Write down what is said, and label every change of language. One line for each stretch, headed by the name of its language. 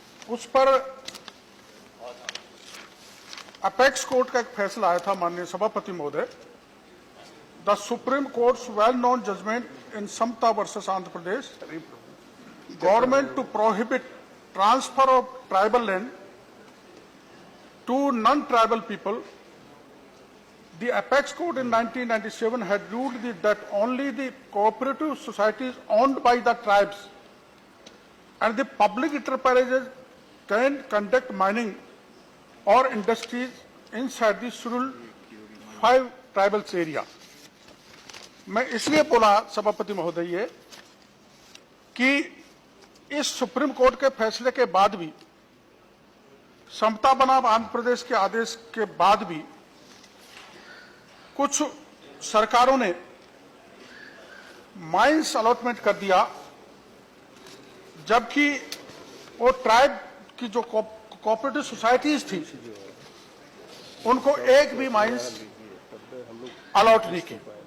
Hindi: उस पर apex court का एक फैसला आया था माननीय सभापति महोदय।
English: The supreme court's well known judgment in Samata versus Andhra Pradesh government to prohibit transfer of tribal land to non tribal people. The apex court in 1997 had ruled that only the cooperative societies owned by the tribes and the public enterprises can conduct mining or industries inside the scheduled 5 tribals area.
Hindi: मैं इसलिए बोला सभापति महोदय ये कि इस supreme court के फैसले के बाद भी, समता बनाम आंध्र प्रदेश के आदेश के बाद भी कुछ सरकारों ने माइंस अलॉटमेंट कर दिया, जबकि वो ट्राइब की जो कोऑपरेटिव सोसाइटीज थी उनको एक भी माइंस अलॉट नहीं की।